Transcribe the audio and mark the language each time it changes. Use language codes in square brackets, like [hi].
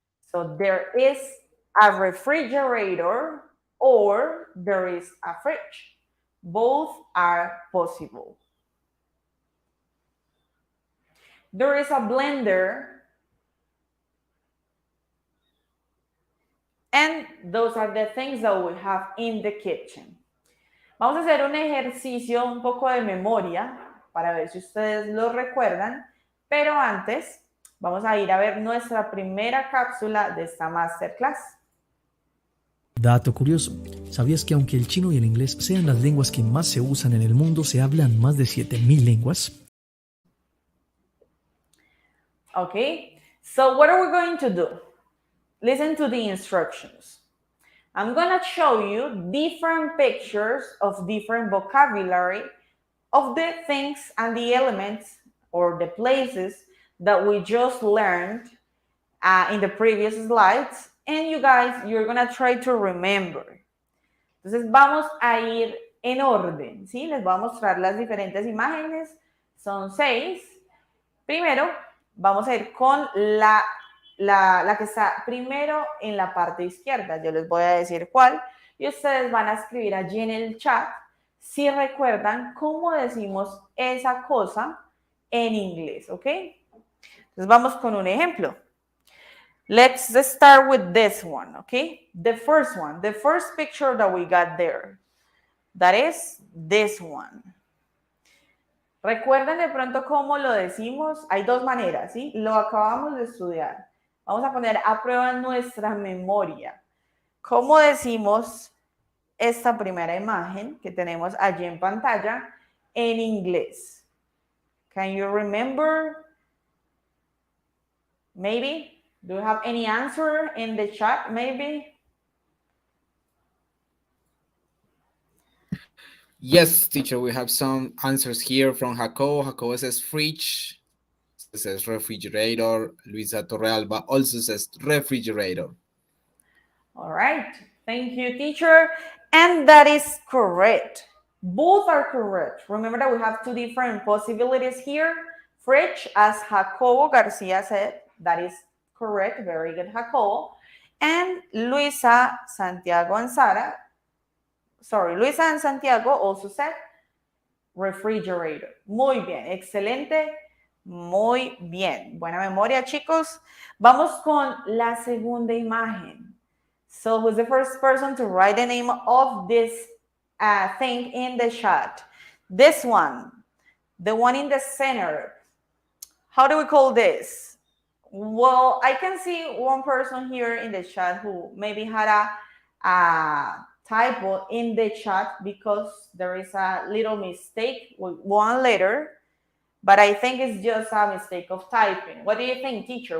[en] So there is a refrigerator or there is a fridge. Both are possible. There is a blender. And those are the things that we have in the kitchen. [es] Vamos a hacer un ejercicio un poco de memoria para ver si ustedes lo recuerdan, pero antes vamos a ir a ver nuestra primera cápsula de esta Masterclass. Dato curioso, ¿sabías que aunque el chino y el inglés sean las lenguas que más se usan en el mundo, se hablan más de 7,000 lenguas? [en] Okay, so what are we going to do? Listen to the instructions. I'm going to show you different pictures of different vocabulary of the things and the elements or the places that we just learned in the previous slides. And you guys, you're going to try to remember. [es] Entonces vamos a ir en orden, ¿sí? Les voy a mostrar las diferentes imágenes. Son 6. Primero, vamos a ir con la que está primero en la parte izquierda. Yo les voy a decir cuál y ustedes van a escribir allí en el chat si recuerdan cómo decimos esa cosa en inglés, ¿ok? Entonces vamos con un ejemplo. [en] Let's start with this one, okay? The first one, the first picture that we got there. That is this one. [es] ¿Recuerdan de pronto cómo lo decimos? Hay dos maneras, ¿sí? Lo acabamos de estudiar. Vamos a poner a prueba nuestra memoria. ¿Cómo decimos esta primera imagen que tenemos allí en pantalla en inglés? [en] Can you remember? Maybe? Do you have any answer in the chat, maybe? Yes, teacher, we have some answers here from Jacobo. Jacobo says fridge, says refrigerator. Luisa Torrealba also says refrigerator. All right. Thank you, teacher. And that is correct. Both are correct. Remember that we have two different possibilities here. Fridge, as Jacobo Garcia said, that is correct. Very good, Jacobo. And Luisa, Santiago, and Sara. Sorry, Luisa and Santiago also said refrigerator. [es] Muy bien, excelente, muy bien. Buena memoria, chicos. Vamos con la segunda imagen. [en] So who's the first person to write the name of this thing in the chat? This one, the one in the center. How do we call this? Well, I can see one person here in the chat who maybe had a typo in the chat because there is a little mistake with one letter, but I think it's just a mistake of typing. What do you think, teacher?